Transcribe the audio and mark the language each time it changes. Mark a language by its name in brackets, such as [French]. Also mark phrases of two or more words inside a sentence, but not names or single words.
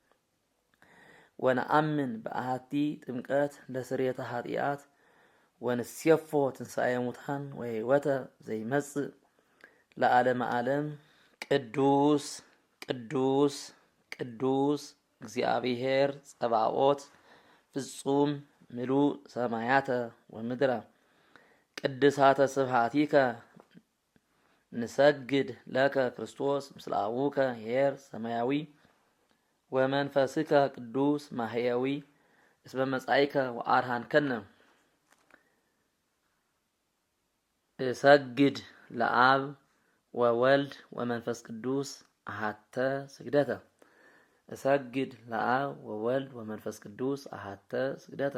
[Geez] ወነአምን በአሐቲ ጥምቀት ለስርየተ ኃጢአት ወንሴፎ ትንሣኤ ሙታን ወሕይወተ ዘይመጽእ ለዓለመ ዓለም ቅዱስ ቅዱስ ቅዱስ እግዚአብሔር ጸባኦት ፍጹም ምሉእ ሰማያተ ወምድረ ቅድሳተ ስብሐቲከ ንሰግድ ለከ ክርስቶስ ምስለ አቡከ ኄር ሰማያዊ ወመንፈስከ ቅዱስ ማሕየዊ እስመ መጻእከ ወአድኃንከነ እሰግድ ለአብ ወወልድ ወመንፈስ ቅዱስ አሐተ ስግደተ እሰግድ ለአብ ወወልድ ወመንፈስ ቅዱስ አሐተ ስግደተ